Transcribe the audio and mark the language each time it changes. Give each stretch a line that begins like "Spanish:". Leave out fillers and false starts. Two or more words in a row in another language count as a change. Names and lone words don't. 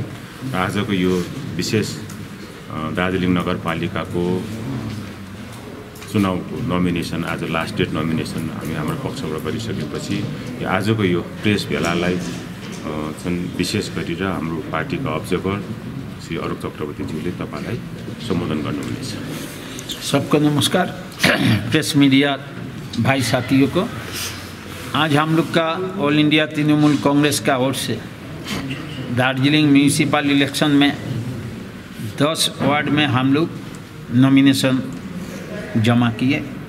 Nepali: आजको यो विशेष दार्जिलिङ नगरपालिकाको चुनावको नोमिनेसन आज
English: last date
Nepali: नोमिनेसन हामी हाम्रो पक्षबाट गरिसकेपछि आजको यो प्रेस भेलालाई विशेष गरेर हाम्रो पार्टीका अब्जर्भर श्री अलोक चक्रवर्तीज्यूले तपाईलाई सम्बोधन गर्नुहुनेछ।
Hindi: सबको नमस्कार।
English: press media
Hindi: भाई साथियों को, आज हम लोग का ऑल इंडिया तृणमूल कांग्रेस का ओर से दार्जिलिंग
English: municipal election
Hindi: में 10 वार्ड में हम लोग नॉमिनेशन जमा किए।